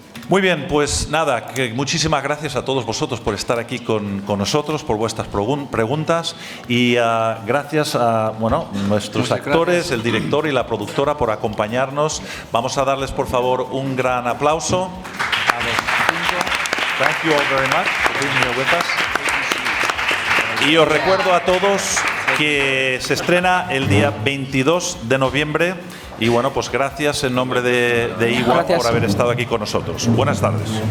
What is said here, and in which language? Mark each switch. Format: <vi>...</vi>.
<es>Muy bien, pues nada, muchísimas gracias a todos vosotros por estar aquí con nosotros, por vuestras preguntas y gracias a nuestros actores, el director y la productora por acompañarnos. Vamos a darles por favor un gran aplauso a los cinco.</es> <en>Thank you all very much for being here with us.</en> <es>Y os recuerdo a todos que se estrena el día 22 de noviembre. Y bueno, pues gracias en nombre de Iwan por haber estado aquí con nosotros. Buenas tardes.</es>